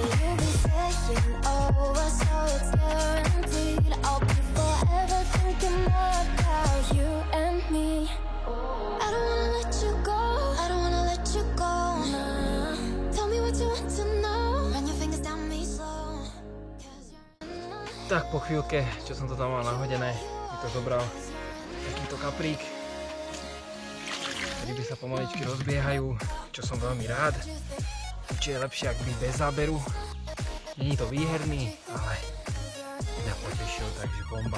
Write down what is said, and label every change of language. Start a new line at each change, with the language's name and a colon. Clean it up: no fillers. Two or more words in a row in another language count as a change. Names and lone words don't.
English: You'll be saying over, so it's guaranteed. I'll be forever thinking more about you and me. I don't wanna let you go, I don't wanna let you go. Nah. Tell me what you want to know. Run your fingers down me slow.
Slovak: Tak po chvíľke, čo som to tam mal nahodené, mi to zobral takýto kaprík. Ryby sa pomaličky rozbiehajú, čo som veľmi rád. Či je lepšie, ak byť bez záberu. Není to výherný, ale mňa potešil, takže bomba.